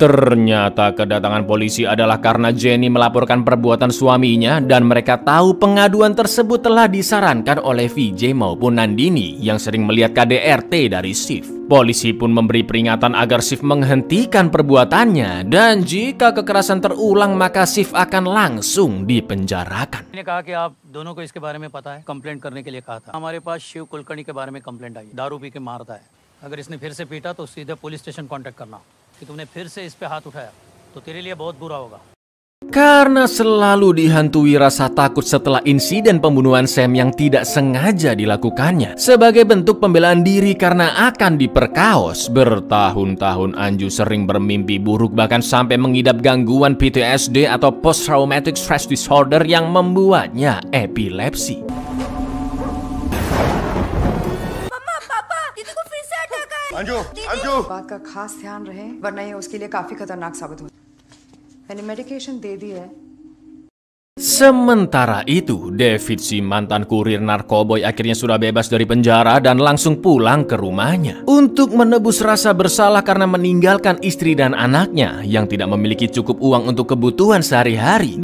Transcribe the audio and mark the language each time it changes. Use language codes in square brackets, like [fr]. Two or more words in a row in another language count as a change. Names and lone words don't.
[id] Ternyata kedatangan polisi adalah karena Jenny melaporkan perbuatan suaminya dan mereka tahu pengaduan tersebut telah disarankan oleh VJ maupun Nandini yang sering melihat KDRT dari Shiv. Polisi pun memberi peringatan agar Shiv menghentikan perbuatannya dan jika kekerasan terulang maka Shiv akan langsung dipenjarakan. [hi] मैंने कहा कि आप दोनों को इसके बारे में पता है, कंप्लेंट करने के लिए कहा था। हमारे पास शिव कुलकर्णी के बारे में कंप्लेंट आई, दारू पी के मारता है। अगर इसने फिर से पीटा तो सीधे पुलिस स्टेशन कांटेक्ट करना कि तुमने फिर से इस पे हाथ उठाया तो तेरे लिए बहुत बुरा होगा। [id] Karena selalu dihantui rasa takut setelah insiden pembunuhan Sam yang tidak sengaja dilakukannya sebagai bentuk pembelaan diri karena akan diperkaos, bertahun-tahun Anju sering bermimpi buruk bahkan sampai mengidap gangguan PTSD atau [en] Post Traumatic Stress Disorder [id] yang membuatnya epilepsi. [hi] अंजू बात का खास ध्यान रहे वरना ये उसके लिए काफी खतरनाक साबित हो। मैंने मेडिकेशन दे दी है। [id] Sementara itu, David si mantan kurir narkoboy akhirnya sudah bebas dari penjara dan langsung pulang ke rumahnya untuk menebus rasa bersalah karena meninggalkan istri dan anaknya yang tidak memiliki cukup uang untuk kebutuhan sehari-hari.